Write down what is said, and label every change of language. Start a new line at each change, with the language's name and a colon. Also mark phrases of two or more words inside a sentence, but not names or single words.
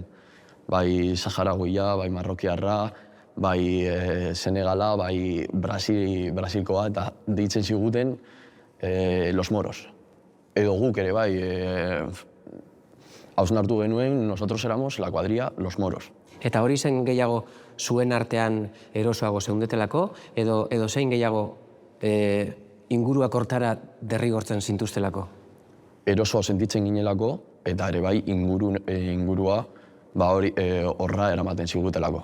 Basque: Bai Saharagoia, bai Marrokiarra, bai Senegala, bai Brasilkoa, eta deitzen ziguten
Spanish: los moros.
Basque: Edo guk ere, bai, hausnartu genuen,
Spanish: nosotros éramos la cuadrilla los moros.
Basque: Eta hori zen gehiago zuen artean erosoago zeundetelako, edo zein gehiago inguruak hortara derrigortzen zintuztelako? Erosoa sentitzen ginelako, eta ere bai ingurua horra eramaten zigutelako.